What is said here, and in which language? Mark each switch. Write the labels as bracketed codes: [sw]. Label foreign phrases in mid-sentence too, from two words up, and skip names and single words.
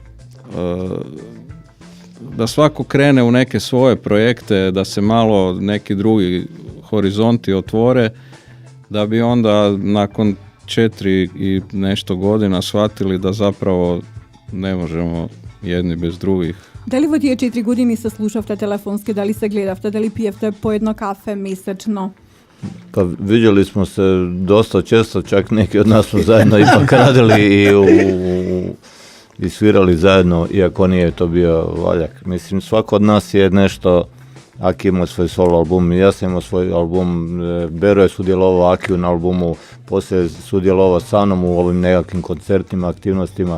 [hr] da svako krene u neke svoje projekte, da se malo neki drugi horizonti otvore, da bi onda nakon 4 i nešto godina shvatili da zapravo ne možemo jedni bez drugih. [mk] Дали во тие 4 години се слушавте телефонски, дали се гледавте, дали пиевте по едно кафе месечно? [hr] Pa vidjeli smo se dosta često, čak neki od nas smo zajedno ipak radili i svirali zajedno, iako nije to bio valjak. Mislim, svako od nas je nešto, Aki imao svoj solo album, ja sam imao svoj album, Bero je sudjelovao Akiju na albumu, poslije sudjelovao sa mnom u ovim nekakvim koncertima, aktivnostima.